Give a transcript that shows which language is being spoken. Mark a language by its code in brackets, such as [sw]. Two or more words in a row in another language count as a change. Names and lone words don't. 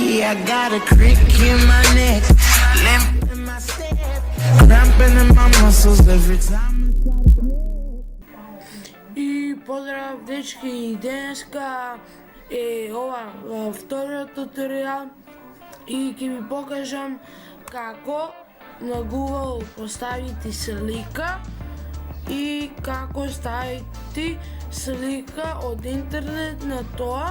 [en] I got a crick in my neck, limp in my step, cramping in my muscles every time. [mk] И поздрав, дечки, денеска е ова вториот туторијал и ќе ви покажам како на Google поставите слика и како ставите слика од интернет на тоа.